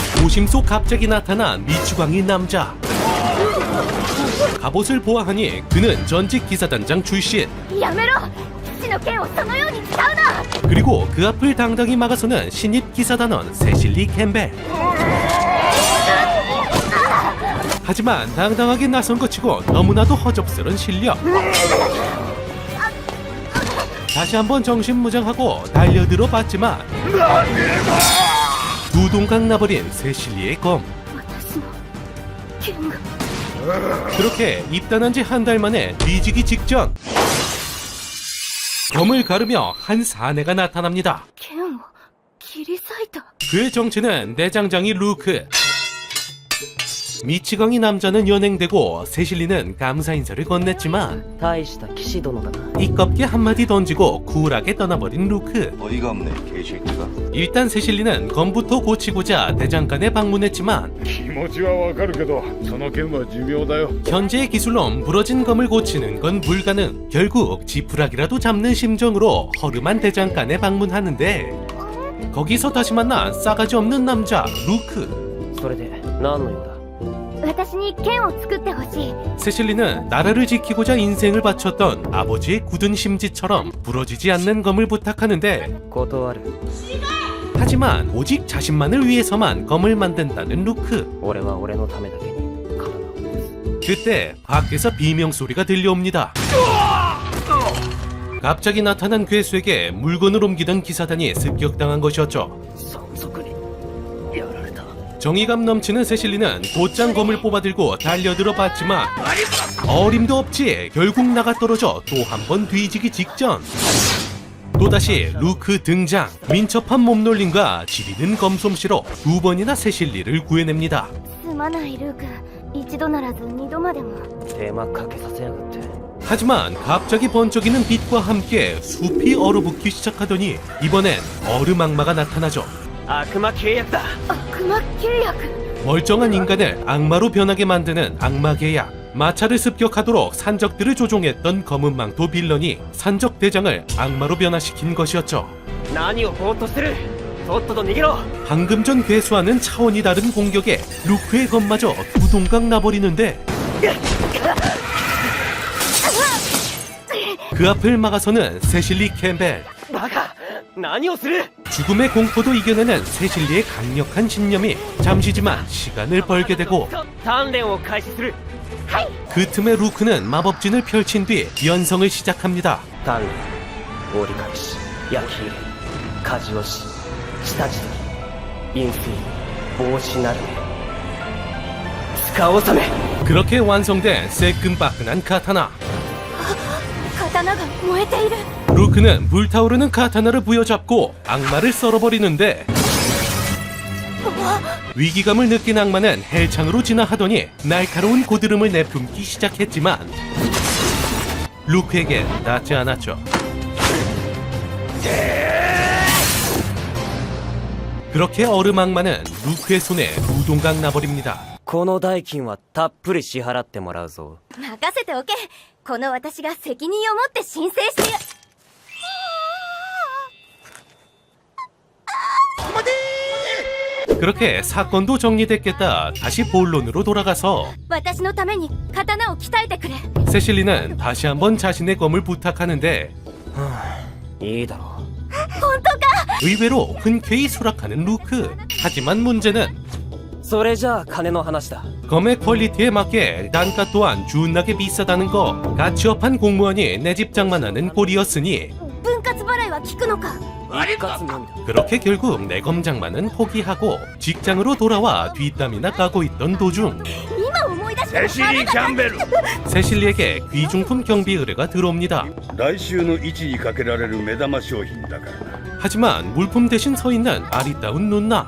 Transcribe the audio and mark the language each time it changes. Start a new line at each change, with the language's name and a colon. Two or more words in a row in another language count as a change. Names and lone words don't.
Korean: 도심 속 갑자기 나타난 미추광이 남자. 갑옷을 보아하니 그는 전직 기사단장 출신.
Japanese: やめろ父の剣をそのように使うな
Korean: 그리고 그 앞을 당당히 막아서는 신입 기사단원 세실리 캠벨. 하지만 당당하게 나선 것 치고 너무나도 허접스런 실력. 다시 한번 정신무장하고 달려들어 봤지만 두 동강 나버린 세실리의 검.
Japanese: 私の剣が
Korean: 그렇게 입단한 지 한 달 만에 뒤지기 직전 검을 가르며 한 사내가 나타납니다.
Japanese: 剣を切り裂いた
Korean: 그의 정체는 내장장이 루크. 미치광이 남자는 연행되고 세실리는 감사 인사를 건넸지만
Japanese: 大した騎士殿だな。
Korean: 띠껍게 한마디 던지고 쿨하게 떠나버린 루크. 어이가 없네, 개새끼가. 일단 세실리는 검부터 고치고자 대장간에 방문했지만
Japanese: 気持ちはわかるけどその剣は寿命だよ
Korean: 현재의 기술로 부러진 검을 고치는 건 불가능. 결국 지푸라기라도 잡는 심정으로 허름한 대장간에 방문하는데 거기서 다시 만난 싸가지 없는 남자 루크.
Japanese: それで何の用だ。私に剣を作ってほしい
Korean: 세실리는 나라를 지키고자 인생을 바쳤던 아버지의 굳은 심지처럼 부러지지 않는 검을 부탁하는데
Japanese: 断る。
Korean: 하지만 오직 자신만을 위해서만 검을 만든다는 루크.
Japanese: 俺は俺のためだけに刀を。
Korean: 그때 밖에서 비명소리가 들려옵니다. 갑자기 나타난 괴수에게 물건을 옮기던 기사단이 습격당한 것이었죠.
Japanese: 山賊にやられた。
Korean: 정의감 넘치는 세실리는 곧장 검을 뽑아들고 달려들어 봤지만 어림도 없지 결국 나가 떨어져 또 한 번 뒤지기 직전. 또다시 루크 등장. 민첩한 몸놀림과 지리는 검솜씨로 두 번이나 세실리를 구해냅니다.
Japanese: すまないルーク一度ならず二度までも手間かけさせやがって。
Korean: 하지만 갑자기 번쩍이는 빛과 함께 숲이 얼어붙기 시작하더니 이번엔 얼음악마가 나타나죠.
Japanese: 悪魔契約だ。悪魔契約
Korean: 멀쩡한 인간을 악마로 변하게 만드는 악마 계약. 마차를 습격하도록 산적들을 조종했던 검은 망토 빌런이 산적 대장을 악마로 변화시킨 것이었죠.
Japanese: 何をぼーっとしてる。とっとと逃げろ。
Korean: 방금 전 괴수와는 차원이 다른 공격에 루크의 검마저 두동강 나버리는데 그 앞을 막아서는 세실리 캠벨.
Japanese: バカ。何をする。
Korean: 죽음의 공포도 이겨내는 세실리의 강력한 신념이 잠시지만 시간을 벌게 되고
Japanese: 鍛錬を開始する。
Korean: 그 틈에 루크는 마법진을 펼친 뒤 연성을 시작합니다.
Japanese: 鍛錬、折り返し、焼き入れ、舵押し、下地取り、インフィー、帽子なるめ、塚納め。
Korean: 그렇게 완성된 새끈빠끈한 카타나.
Japanese: 刀が燃えている
Korean: 루크는 불타오르는 카타나를 부여잡고 악마를 썰어버리는데 위기감을 느낀 악마는 헬창으로 진화하더니 날카로운 고드름을 내뿜기 시작했지만 루크에겐 닿지 않았죠. 그렇게 얼음 악마는 루크의 손에 두동강 나버립니다.
Japanese: この代金はたっぷり支払ってもらうぞ。任せておけこの私が責任を持って申請してや
Korean: 그렇게 사건도 정리됐겠다. 다시 본론으로 돌아가서
Japanese: 私のために刀を鍛えてくれ
Korean: 세실리는 다시 한번 자신의 검을 부탁하는데
Japanese: いいだろ本当か
Korean: 의외로 흔쾌히 수락하는 루크. 하지만 문제는
Japanese: う。それじゃあ金の話だ。
Korean: 검의 퀄리티에 맞게 단가 또한 준하게 비싸다는 거. 가치업한 공무원이 내 집 장만하는 꼴이었으니
Japanese: 分割払いは効くのか一括のみだ。
Korean: 그렇게 결국 내 검 장만은 포기하고 직장으로 돌아와 뒷담이나 까고 있던 도중
Japanese: 今思い出したセシリー・キャンベル
Korean: 세실리에게 귀중품 경비 의뢰가 들어옵니다.
Japanese: 来週の位置にかけられる目玉商品だからな。
Korean: 하지만 물품 대신 서 있는 아리따운 누나.